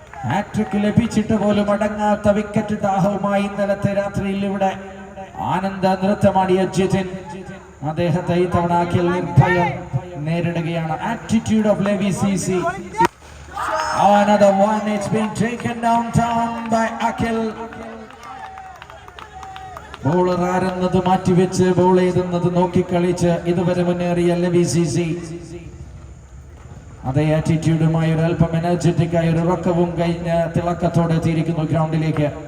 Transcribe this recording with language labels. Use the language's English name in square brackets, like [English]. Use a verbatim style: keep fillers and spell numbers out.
[Malayalam] Hat trick ലഭിച്ചിട്ട് പോലും അടങ്ങാത്ത wicket ദാഹവുമായി ഇന്നലത്തെ രാത്രിയിൽ ഇവിടെ ആനന്ദ നൃത്തമാടിയ ജിതിൻ അദ്ദേഹത്തെ ഈ തവണ ആക്കിൽ നിർഭയം നേരിടുകയാണ്. [English] Attitude of Levi CC. Another one, it's been taken downtown by Akhil. [Malayalam] Bowler ആരെന്നത് മാറ്റിവെച്ച് ബോൾ ചെയ്തെന്നത് നോക്കിക്കളിച്ച് ഇതുവരെ മുന്നേറിയ ലെവി സിസി അതേ ആറ്റിറ്റ്യൂഡുമായി ഒരു അല്പം എനർജറ്റിക് ആയി ഒരു ഉറക്കവും കഴിഞ്ഞ തിളക്കത്തോടെ എത്തിയിരിക്കുന്നു ഗ്രൗണ്ടിലേക്ക്.